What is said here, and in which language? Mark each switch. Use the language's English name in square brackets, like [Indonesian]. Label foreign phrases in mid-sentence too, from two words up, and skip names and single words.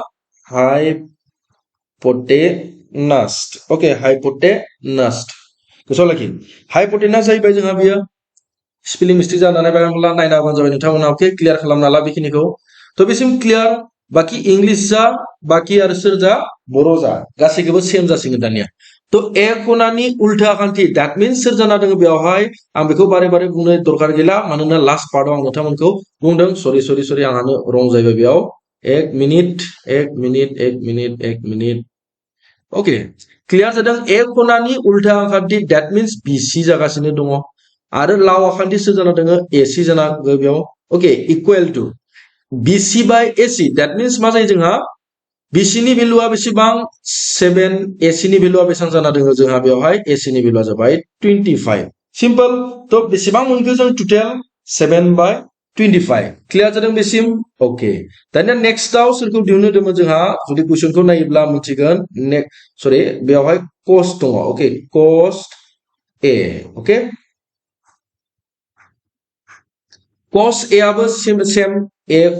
[Bodo] हाइपोटेनस ओके हाइपोटेनस गोसोआव लाखि हाइपोटेनास जाहैबाय जोंहा बेयो [English] spelling mistake [Bodo] जानानै बायला नायना होबानो जाबाय नोंथांमोना ओके क्लियार खालामना ला बेखिनिखौ थ' बेसिम क्लियार बाखि इंलिश जा बाखि आरो सोर जा बर' जा गासैखौबो सेम जासिगोन दानिया थ' ए खनानि उल्था आखान्थि [English] that means [Bodo] सोर जाना दङ बेवहाय आं बेखौ बारे बारे बुंनो दरकार गैला मानोना [English] last partआव [Bodo] आं नोंथांमोनखौ बुंदों सरि आंहानो रं जाहैबाय बेयाव एक मिनिट ओके क्लियार जादों ए खनानि उल्था आखान्थि [English] that means [Bodo] बिसि जागासिनो दङ आरो लाव आखान्थि सोर जाना दङ एसि जाना बेयाव ओके [English] equal to BC by AC that means [Bodo] मा जायो जोंहा BC नि भेलुआ बेसेबां 7 AC नि भेलुआ बेसेबां जाना दङ जोंहा बेवहाय AC नि भेलुआ जाबाय 25 सिम्पल थ' बेसेबां मोनखो जों टोटेल 7/25 क्लियार जादों बेसिम ओके दानिया नेक्स्टआव सोरखौ दिहुननो दंमोन जोंहा जुदि कुइसनखौ नायोब्ला मिथिगोन बेवहाय कस्ट दङ ओके कस्ट A ओके cos A आबो सेम A